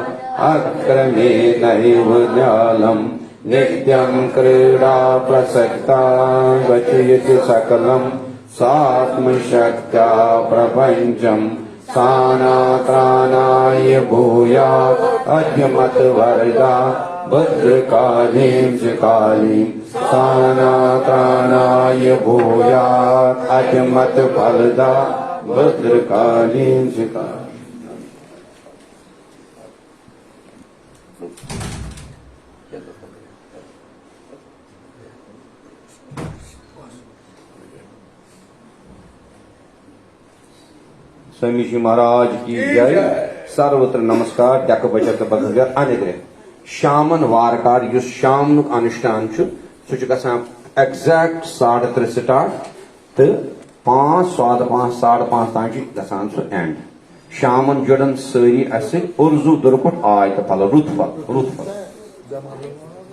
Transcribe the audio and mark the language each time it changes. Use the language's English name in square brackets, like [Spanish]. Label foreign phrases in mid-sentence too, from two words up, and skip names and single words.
[Sanskrit] अक्रमेणैव जालम् नित्यं क्रीडा प्रसक्ता गच्छति सकलम् सात्मशक्त्या प्रपञ्चम् सानात्राणाय भूयात् अद्यमतवरदा भद्रकालीं च कालीं सानात्राणाय भूयात् अद्यमतफलदा भद्रकालीं च कालीं। [Hindi] स्वामी जी महाराज की जय। [Kashmiri] सर्वत्र नमस्कार डक बचत बगैर अनग्रह शामन वारकार युस शामनुक अनुष्ठान सह एग्जैक्ट 3:30 स्टार्ट तो 5 5:15 5:30 तान गसान सह एंड शामन जुड़न सारी अस उर्जू दुर्पट आय तो फल रुत फल